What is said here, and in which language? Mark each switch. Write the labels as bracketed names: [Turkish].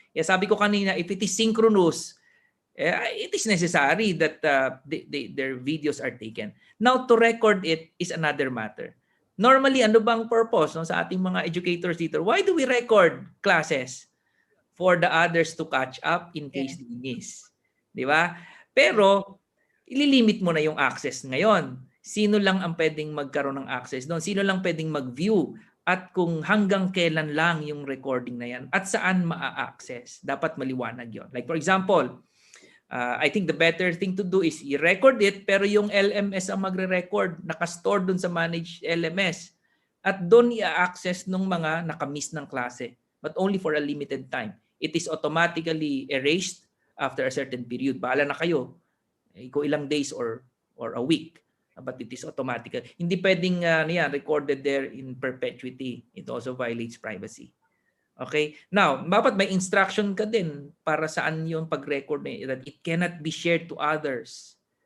[Filipino] Sabi ko kanina, [English] if it is synchronous, it is necessary that their videos are taken. Now, to record it is another matter. Normally, [Filipino] ano bang purpose sa ating mga educators dito? [English] Why do we record classes? For the others to catch up in case they miss. [Filipino] Di ba? Pero, ililimit mo na yung access ngayon. Sino lang ang pwedeng magkaroon ng access doon? Sino lang pwedeng mag-view? At kung hanggang kailan lang yung recording na yan? At saan maa-access? Dapat maliwanag yon. [English] Like for example, I think the better thing to do is [Filipino] i-record it pero yung LMS ang magre-record, nakastore dun sa managed LMS. At doon i-access ng mga nakamiss ng klase. [English] But only for a limited time. It is automatically erased after a certain period. [Filipino] Bahala na kayo. Kung ilang [English] days or a week. But it is automatic. [Filipino] Hindi pwedeng [English] recorded there in perpetuity. It also violates privacy. Okay? Now, [Filipino] dapat may instruction ka din para saan yung pag-record na [English] that it cannot be shared to others.